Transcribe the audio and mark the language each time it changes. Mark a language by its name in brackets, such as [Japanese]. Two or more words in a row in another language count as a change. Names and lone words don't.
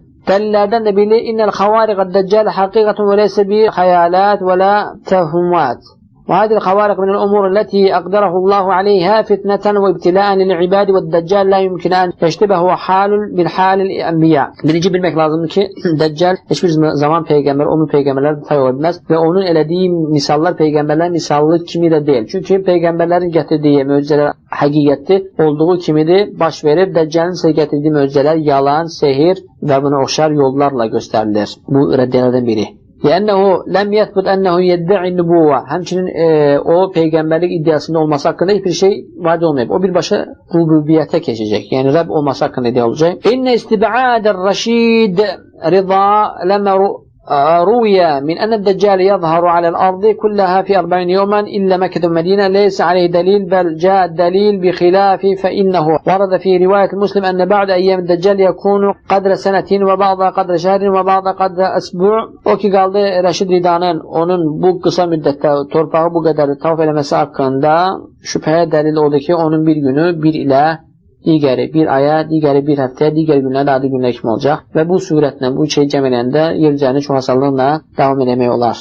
[Azerbaijani] Dəlillərdən də bilir, [Arabic] إن الخوارق الدجال حقيقة وليس بخيالات ولا توهمات. وهذه الخوارق من الأمور التي أقدره الله عليها فتنة وابتلاء للعباد والدجال لا يمكن أن يشتبه حال بالحال الأنبياء. [Azerbaijani] Birinci bilmək lazımdır ki, Dəccal heç bir zaman peyğəmbər, o peyğəmbərlər tay ola bilməz və onun elədiyi misallar peyğəmbərlər misallı kimi də deyil. Çünki peyğəmbərlərin gətirdiyi möcüzələr həqiqətli olduğu kimidir, baş verir. Dəccalın isə gətirdiyi möcüzələr yalan, sehir və buna oxşar yollarla göstərilir. Bu rəddiyələrdən biri. [Arabic] لأنه لم يثبت أنه يدعي النبوة. [Azerbaijani] Həmçinin o peyğəmbərlik iddiasında olması haqqında heç bir şey varid olmayıb. O birbaşa rububiyyətə keçəcək. Yəni Rəbb olması haqqında iddia olacaq. [Arabic] إن استبعاد رشيد رضا لما روي من أن الدجال يظهر على الأرض كلها في 40 يوما إلا مكة والمدينة ليس عليه دليل بل جاء الدليل بخلاف فإنه ورد في رواية مسلم أن بعد أيام الدجال يكون قدر سنة وبعضها قدر شهر وبعضها قدر أسبوع. [Azerbaijani] O ki qaldı Rəşid Rida'nın onun bu qısa müddətdə torpağı bu qədər tavaf eləməsi haqqında şübhəyə dəlil odur ki, onun bir günü bir ilə digəri bir aya, digəri bir həftəyə, digər günlərdə adi günlər kimi olacaq və bu surətlə, bu şey cəm eləyəndə yer üzərində çox asanlıqla davam eləmək olar.